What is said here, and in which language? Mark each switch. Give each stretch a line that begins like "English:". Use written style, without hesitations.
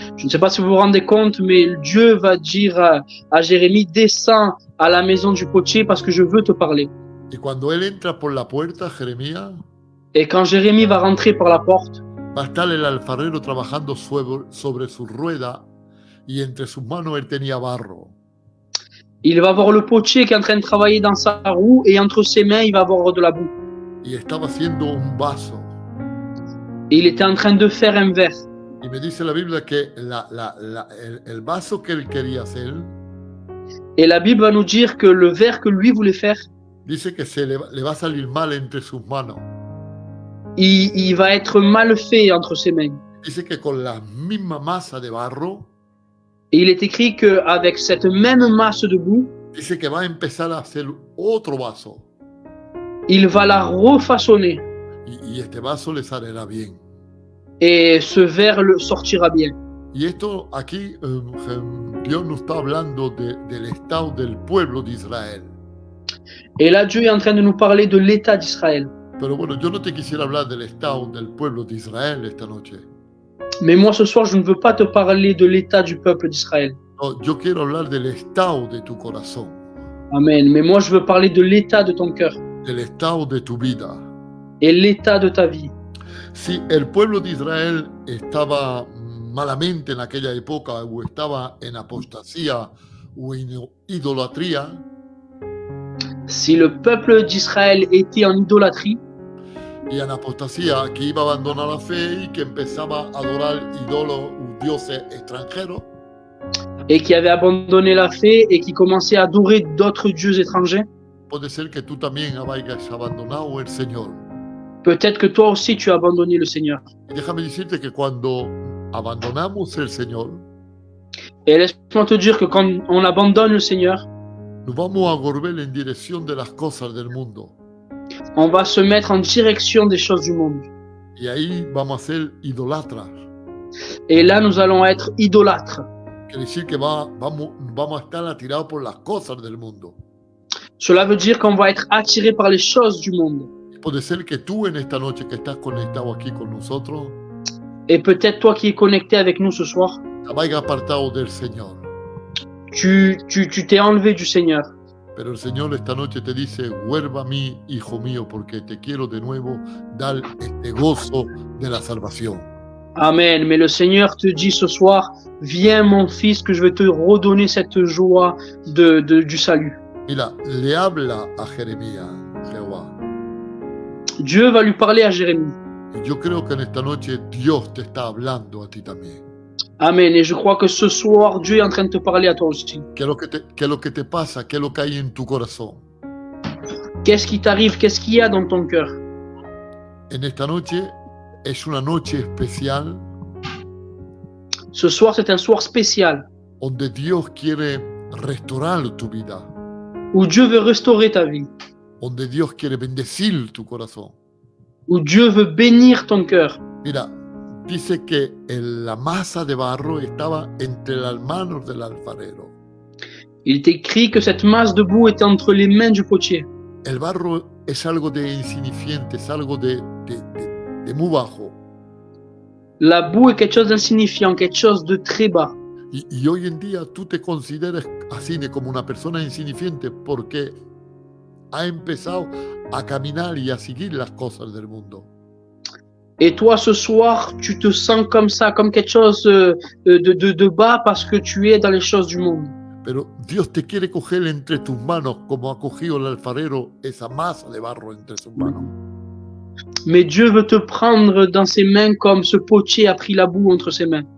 French: Je ne sais pas si vous vous rendez compte, mais Dieu va dire à Jérémie, descends à la maison du potier parce que je veux te parler.
Spanish: Y cuando él entra por la puerta, Jeremías,
French: Et quand Jérémie va rentrer par la porte,
Spanish: va a estar el alfarero trabajando sobre su rueda y entre sus manos él tenía barro.
French: il va voir le potier qui est en train de travailler dans sa roue et entre ses mains, il va avoir de la boue.
Spanish: Y estaba haciendo un vaso.
French: Et il était en train de faire un verre.
Spanish: Y me dice la Biblia que el vaso que él quería hacer,
French: Et la Bible va nous dire que le verre que lui voulait faire,
Spanish: dice que le va a salir mal entre sus manos.
French: il va être mal fait entre ses mains.
Spanish: Dice que con la misma masa de barro,
French: Et il est écrit qu'avec cette même masse de boue,
Spanish: dice que va a empezar a hacer otro vaso.
French: il va la refaçonner.
Spanish: Y este vaso le saldrá bien.
French: Et ce verre le sortira bien.
Spanish: Y esto aquí, Dios nos está hablando del estado del pueblo de Israel.
French: Et là, Dieu est en train de nous parler de l'État d'Israël.
Spanish: Pero bueno, yo no te quisiera hablar del estado del pueblo de Israel esta noche.
French: Mais moi, ce soir, je ne veux pas te parler de l'État du peuple d'Israël.
Spanish: No, yo quiero hablar del estado de tu corazón,
French: Amen. Mais moi, je veux parler de l'État de ton cœur,
Spanish: del estado de tu vida.
French: et l'état de ta vie.
Spanish: Si el pueblo de Israel estaba malamente en aquella época o estaba en apostasía o en idolatría,
French: Si le peuple d'Israël était en idolâtrie,
Spanish: y en apostasía que iba a abandonar la fe y que empezaba a adorar ídolos o dioses extranjeros,
French: et qui avait abandonné la fe et qui commençait à adorer d'autres dieux étrangers,
Spanish: puede ser que tú también hayas abandonado el Señor.
French: peut-être que toi aussi tu as abandonné le Seigneur.
Spanish: Y déjame decirte que cuando abandonamos el Señor,
French: Et laisse-moi te dire que quand on abandonne le Seigneur,
Spanish: nos vamos a volver en dirección de las cosas del mundo.
French: on va se mettre en direction des choses du monde.
Spanish: Y ahí vamos a ser idolatras.
French: Et là, nous allons être idolâtres.
Spanish: Quiere decir que vamos a estar atirados por las cosas del mundo.
French: Cela veut dire qu'on va être attiré par les choses du monde.
Spanish: Y puede ser que tú en esta noche que estás conectado aquí con nosotros,
French: Et peut-être toi qui es connecté avec nous ce soir,
Spanish: te vayas apartado del Señor.
French: tu t'es enlevé du Seigneur.
Spanish: Pero el Señor esta noche te dice, vuelva a mí, hijo mío, porque te quiero de nuevo dar este gozo de la salvación. Amen.
French: Mais le Seigneur te dit ce soir, viens mon fils, que je vais te redonner cette joie du salut.
Spanish: Mira, le habla a Jeremías, Jehová.
French: Dieu va lui parler à Jérémie.
Spanish: Y yo creo que en esta noche Dios te está hablando a ti también. Amen.
French: Et je crois que ce soir, Dieu est en train de te parler à toi aussi.
Spanish: ¿Qué es lo que te pasa? ¿Qué es lo que hay en tu corazón?
French: Qu'est-ce qui t'arrive? Qu'est-ce qu'il y a dans ton cœur?
Spanish: En esta noche es una noche especial
French: Ce soir, c'est un soir spécial
Spanish: donde Dios quiere restaurar tu vida,
French: où Dieu veut restaurer ta vie,
Spanish: donde Dios quiere bendecir tu corazón.
French: où Dieu veut bénir ton cœur.
Spanish: Mira, dice que la masa de barro estaba entre las manos del alfarero.
French: Il est écrit que cette masse de boue était entre les mains du potier.
Spanish: El barro es algo de insignifiante, es algo de muy bajo.
French: La boue est quelque chose d'insignifiant, quelque chose de très bas.
Spanish: Y hoy en día tú te consideras así como una persona insignifiante porque ha empezado a caminar y a seguir las cosas del mundo.
French: Et toi, ce soir, tu te sens comme ça, comme quelque chose de bas parce que tu es dans les choses du monde.
Spanish: Pero Dios te quiere coger entre tus manos como ha cogido el alfarero esa masa de barro entre sus manos.
French: Mais Dieu veut te prendre dans ses mains comme ce potier a pris la boue entre ses mains.